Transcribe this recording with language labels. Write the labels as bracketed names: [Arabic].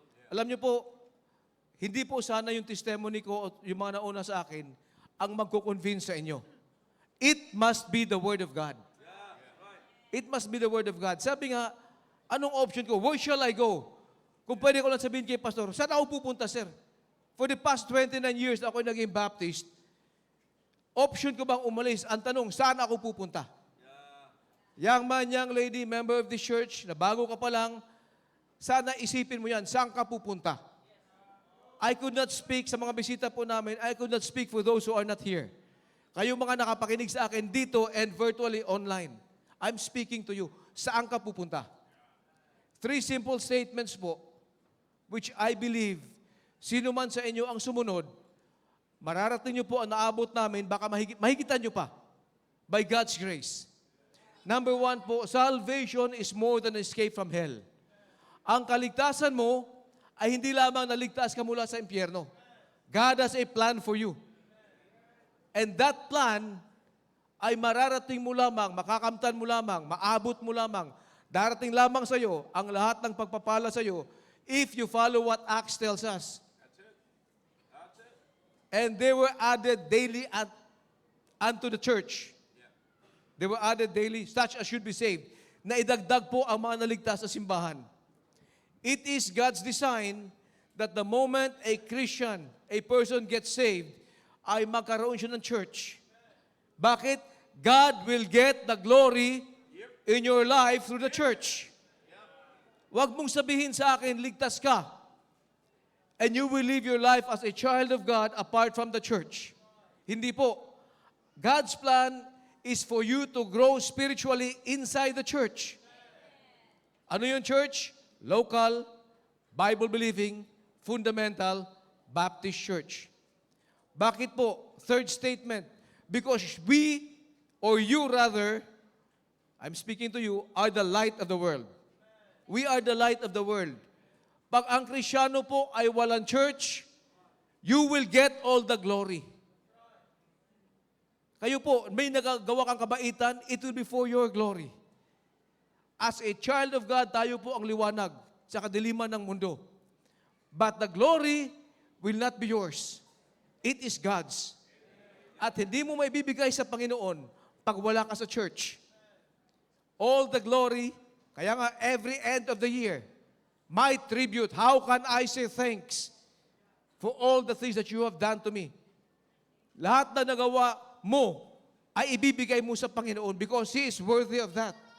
[Filipino] Alam niyo po, hindi po sana yung testimony ko o yung mga nauna sa akin ang magko-convince sa inyo. [English] It must be the Word of God. It must be the Word of God. [Filipino] Sabi nga, anong option ko? [English] Where shall I go? [Filipino] Kung pwede ko lang sabihin kay Pastor, saan ako pupunta, sir? [English] For the past 29 years [Filipino] na ako naging Baptist, option ko bang umalis? Ang tanong, saan ako pupunta? [English] Young man, young lady, member of the church, [Filipino] na bago ka pa lang, sana isipin mo yan, saan ka pupunta? [English] I could not speak [Filipino] sa mga bisita po namin, [English] I could not speak for those who are not here. [Filipino] Kayo mga nakapakinig sa akin dito [English] and virtually online, I'm speaking to you, [Filipino] saan ka pupunta? [English] 3 simple statements [Filipino] po, [English] which I believe, [Filipino] sino man sa inyo ang sumunod, mararating niyo po ang naabot namin, baka mahigitan niyo pa, [English] by God's grace. Number 1 po, salvation is more than escape from hell. [Filipino] Ang kaligtasan mo ay hindi lamang naligtas ka mula sa impyerno. [English] God has a plan for you. And that plan [Filipino] ay mararating mo lamang, makakamtan mo lamang, maabot mo lamang, darating lamang sa iyo ang lahat ng pagpapala sa iyo [English] if you follow what Acts tells us. And they were added daily unto the church. They were added daily, such as should be saved. [Filipino] Na idagdag po ang mga naligtas sa simbahan. [English] It is God's design that the moment a Christian, a person gets saved, [Filipino] ay magkaroon siya ng church. Bakit? [English] God will get the glory in your life through the church. [Filipino] Huwag mong sabihin sa akin, ligtas ka. [English] And you will live your life as a child of God apart from the church. [Filipino] Hindi po. [English] God's plan is for you to grow spiritually inside the church. [Filipino] Ano yung church? [English] Local, Bible-believing, fundamental, Baptist church. [Filipino] Bakit po? [English] Third statement, because we, or you rather, I'm speaking to you, are the light of the world. We are the light of the world. [Filipino] Pag ang Kristiyano po ay walang church, [English] you will get all the glory. [Filipino] Kayo po, may nagagawa kang kabaitan, [English] it will be for your glory. As a child of God, [Filipino] tayo po ang liwanag sa kadiliman ng mundo. [English] But the glory will not be yours. It is God's. [Filipino] At hindi mo may bibigay sa Panginoon pag wala ka sa church. [English] All the glory, [Filipino] kaya nga [English] every end of the year, my tribute, how can I say thanks for all the things that you have done to me? [Filipino] Lahat na nagawa mo ay ibibigay mo sa Panginoon [English] because He is worthy of that.